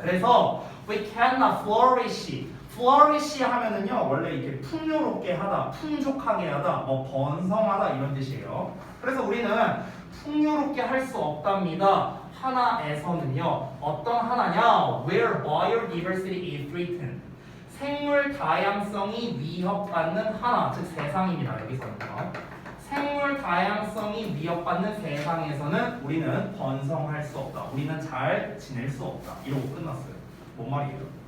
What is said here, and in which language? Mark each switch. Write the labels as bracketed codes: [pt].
[en] 그래서 we cannot flourish. [ko] flourish 하면은요 원래 이렇게 풍요롭게 하다, 풍족하게 하다, 뭐 번성하다 이런 뜻이에요. 그래서 우리는 풍요롭게 할 수 없답니다. 하나에서는요 어떤 하나냐? [en] Where biodiversity is threatened. [ko] 생물 다양성이 위협받는 하나, 즉 세상입니다. 여기서는요. 생물 다양성이 위협받는 세상에서는 우리는 번성할 수 없다. 우리는 잘 지낼 수 없다. 이러고 끝났어요. 뭔 말이에요?